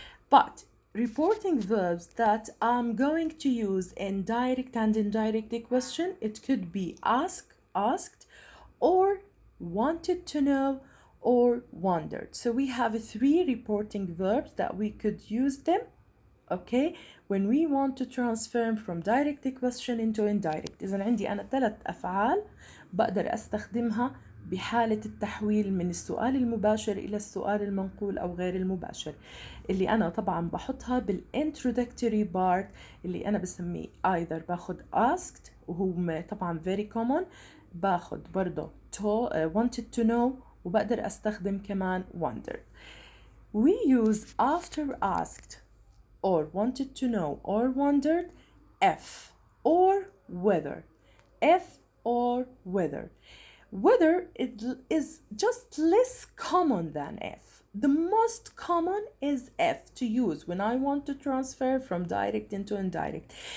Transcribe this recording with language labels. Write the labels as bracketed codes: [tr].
[en] But reporting verbs that I'm going to use in direct and indirect question, it could be asked, or wanted to know, or wondered. So we have three reporting verbs that we could use them, okay, when we want to transform from direct question into indirect. [ar] إذا عندي أنا 3 أفعال بقدر أستخدمها بحالة التحويل من السؤال المباشر إلى السؤال المنقول أو غير المباشر، اللي أنا طبعا بحطها بالintroductory part اللي أنا بسميه either باخد asked وهو طبعا [en] very common، [ar] باخد برضه [en] wanted to know، [ar] وبقدر أستخدم كمان wondered. [en] We use after asked or wanted to know or wondered F or whether. F or whether. Whether it is just less common than F. The most common is F to use when I want to transfer from direct into indirect.